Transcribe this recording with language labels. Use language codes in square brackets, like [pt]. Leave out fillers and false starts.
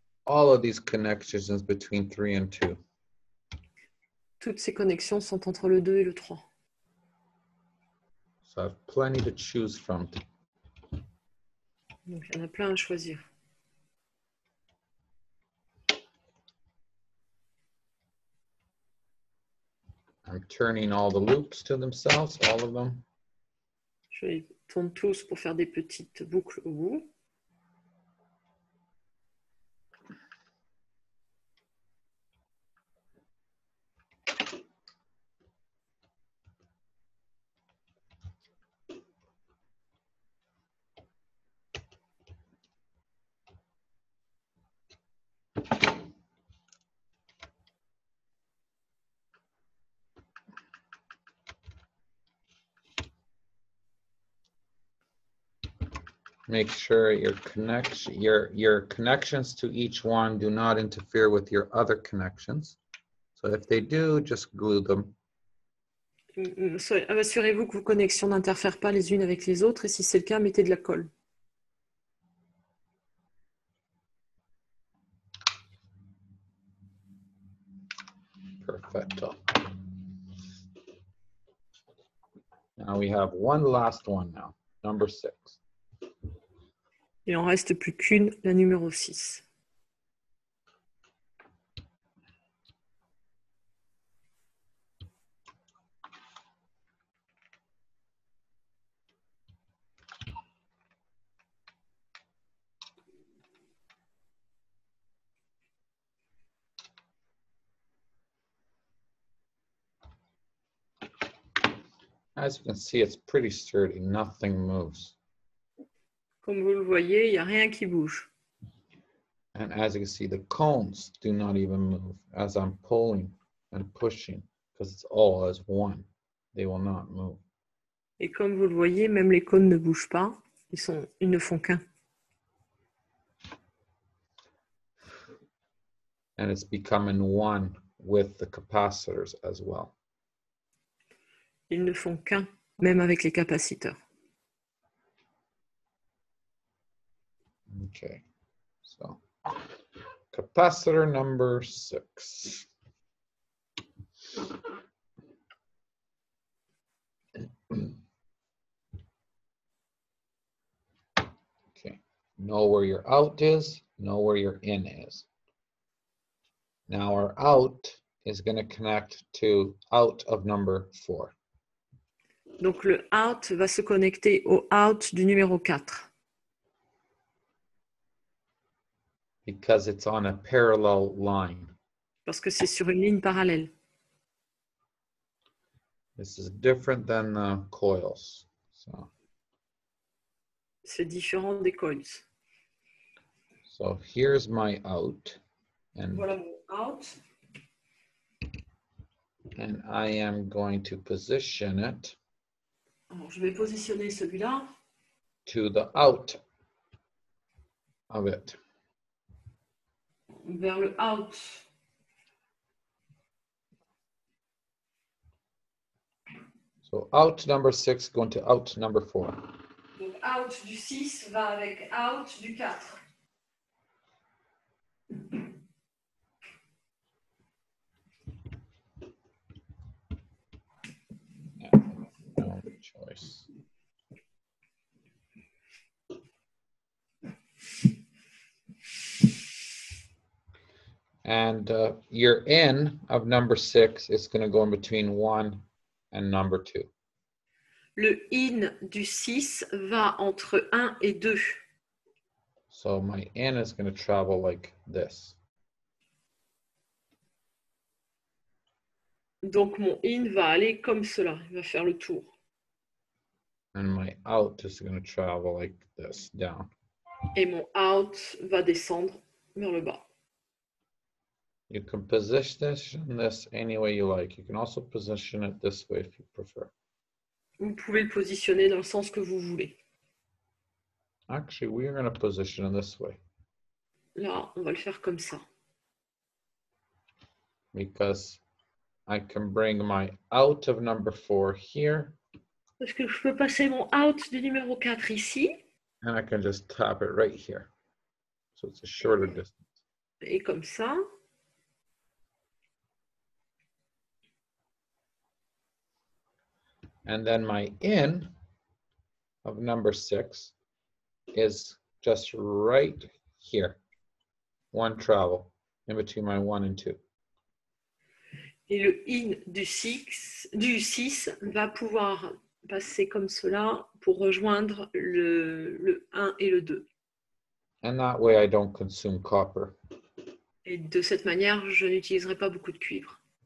[en] all of these connections is between 3 and 2. [fr] Toutes ces connexions sont entre le 2 et le 3. [en] So I have plenty to choose from. [fr] Donc, il y en a plein à choisir. [en] I'm turning all the loops to themselves, all of them. [fr] Je les tourne tous pour faire des petites boucles au bout. [en] Make sure your connections to each one do not interfere with your other connections. So if they do, just glue them. [fr] Assurez-vous que vos connexions n'interfèrent pas les unes avec les autres et si c'est le cas, mettez de la colle. [es] Perfecto. [en] Now we have one last one now, number 6. [fr] Il en reste plus qu'une, la numéro 6. [en] As you can see, it's pretty sturdy. Nothing moves. [fr] Comme vous le voyez, il n'y a rien qui bouge. [en] And as you can see, the cones do not even move as I'm pulling and pushing because it's all as one. They will not move. [fr] Et comme vous le voyez, même les cônes ne bougent pas. Ils ne font qu'un. [en] And it's becoming one with the capacitors as well. [fr] Ils ne font qu'un, même avec les capaciteurs. [en] Okay, so capacitor number 6. Okay, know where your out is, know where your in is. Now our out is going to connect to out of number 4. [fr] Donc le out va se connecter au out du numéro 4. [en] Because it's on a parallel line. [fr] Parce que c'est sur une ligne parallèle. [en] This is different than the coils. So [fr] C'est différent des coils. [en] So here's my out. And [fr] Voilà mon out. [en] And I am going to position it. [fr] Alors, je vais positionner celui-là [en] To the out of it. [fr] Vers le out. [en] So out number 6 going to out number 4. [fr] Donc out du 6 va avec out du 4. [en] Yeah, no choice. And your in of number 6 is going to go in between 1 and number 2. [fr] Le in du 6 va entre 1 et 2. [en] So my in is going to travel like this. [fr] Donc mon in va aller comme cela, il va faire le tour. [en] And my out is going to travel like this, down. [fr] Et mon out va descendre vers le bas. [en] You can position this any way you like. You can also position it this way if you prefer. [fr] Vous pouvez le positionner dans le sens que vous voulez. [en] Actually, we're going to position it this way. [fr] Là, on va le faire comme ça. [en] Because I can bring my out of number 4 here. [fr] Parce que je peux passer mon out du numéro 4 ici. [en] And I can just tap it right here. So it's a shorter distance. [fr] Et comme ça. [en] And then my in of number 6 is just right here. One travel in between my 1 and 2. [fr] Et le in du 6 va pouvoir passer comme cela pour rejoindre le 1 et le 2. [en] And that way I don't consume copper. [fr] Et de cette manière, je n'utiliserai pas beaucoup de cuivre.